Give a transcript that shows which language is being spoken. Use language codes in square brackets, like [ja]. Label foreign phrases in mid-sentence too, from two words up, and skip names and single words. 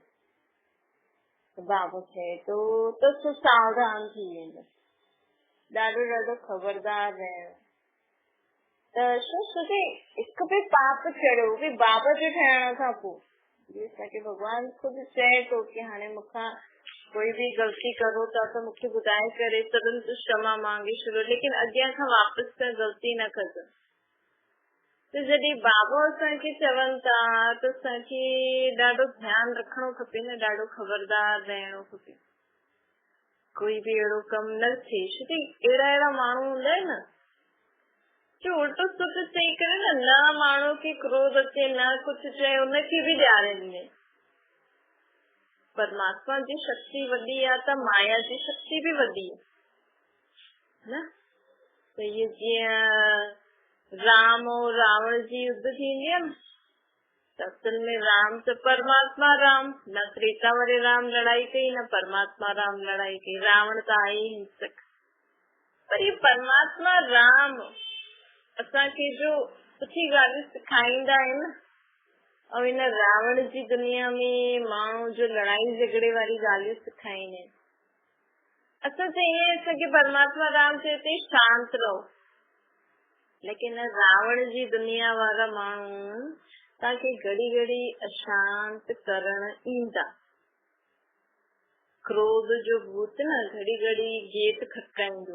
[sd] बाबा चए थो त तूं सावधान थी वेंदो, ॾाढो ॾाढो ख़बरदार रहणो। त छोकी हिकु बि पाप चढ़ियो बि बाबा जो ठहण खां पोइ असांखे भॻवानु ख़ुदि चए थो कि हाणे मूंखां कोई भी गलती करो था तो मुझे ॿुधाए करे तुरंत क्षमा मांगे छॾो, लेकिन अॻियां खां वापसि त गलती न कजो। त जॾहिं बाबा असांखे चवनि था त असांखे ॾाढो ध्यानु रखणो खपे न, ॾाढो ख़बरदार रहणो खपे, कोई बि अहिड़ो कमु न थिए। छोकी अहिड़ा माण्हू हूंदा आहिनि न जो उल्टो सुल्टो चई करे न माण्हू खे क्रोध अचे, न कुझु चए, उनखे बि ॾियारे ॾिने। परमात्मा जी शक्ति वॾी आहे त माया जी शक्ति बि वॾी आहे न। त इहे जीअं राम और रावण जी युद्ध थींदी आहे न, त असल में राम त परमात्मा राम, न त्रेता वारे राम लड़ाई कई, न परमात्मा राम लड़ाई कई, रावण त आहे ई हिंसक। पर ये परमात्मा राम असांखे जो सुठी ॻाल्हियूं सेखारींदा आहिनि, और इन रावण जी दुनिया में माण्हू जो लड़ाई झगड़े वारी ॻाल्हियूं सेखारींदा आहिनि। असां त ईअं असांखे परमात्मा राम चए थो शांत रहो, लेकिन रावण जी दुनिया वारा माण्हू तव्हांखे घड़ी घड़ी अशांत करण ईंदा। क्रोध जो भूत न घड़ी घड़ी गेट खटकाईंदो।